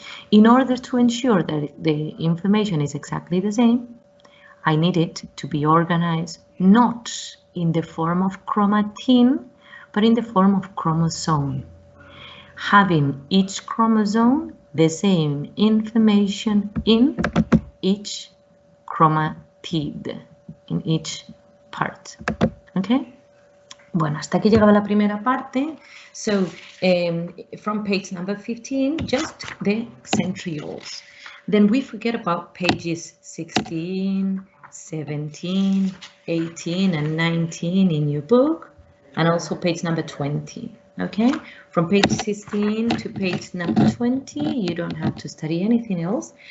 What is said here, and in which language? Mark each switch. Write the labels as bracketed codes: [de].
[en] In order to ensure that the information is exactly the same, I need it to be organized not in the form of chromatin, but in the form of chromosome, having each chromosome the same information in each chromatid, in each part. Okay? [es] Bueno, hasta aquí llegaba la primera parte. [en] So, from page number 15, just the centrioles. Then we forget about pages 16, 17, 18, and 19 in your book, and also page number 20. Okay, from page 16 to page number 20, you don't have to study anything else.